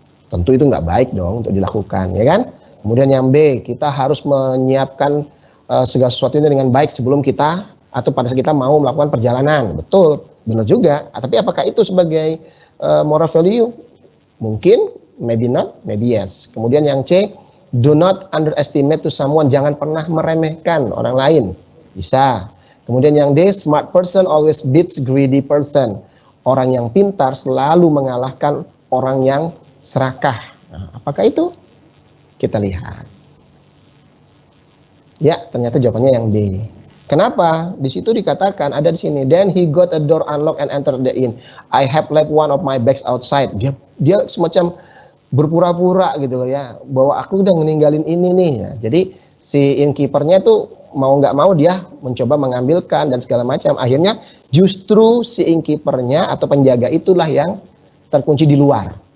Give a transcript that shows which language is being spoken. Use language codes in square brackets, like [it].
[id] Tentu itu nggak baik dong untuk dilakukan, ya kan? Kemudian yang B, kita harus menyiapkan segala sesuatu ini dengan baik sebelum kita atau pada saat kita mau melakukan perjalanan. Betul, benar juga. Tapi apakah itu sebagai moral value? Mungkin, [en] maybe not, maybe yes. [id] Kemudian yang C, [en] do not underestimate to someone. [id] Jangan pernah meremehkan orang lain. Bisa. Kemudian yang D, [en] smart person always beats greedy person. [id] Orang yang pintar selalu mengalahkan orang yang serakah. Nah, apakah itu? Kita lihat. Ya, ternyata jawabannya yang D. Kenapa? Di situ dikatakan, ada di sini, [en] then he got a door unlocked and entered the inn. I have left one of my bags outside. [id] Dia semacam berpura-pura gitu loh ya, bahwa aku udah meninggalin ini nih. Ya, jadi si innkeeper-nya tuh mau nggak mau dia mencoba mengambilkan dan segala macam. Akhirnya justru si innkeeper-nya atau penjaga itulah yang terkunci di luar.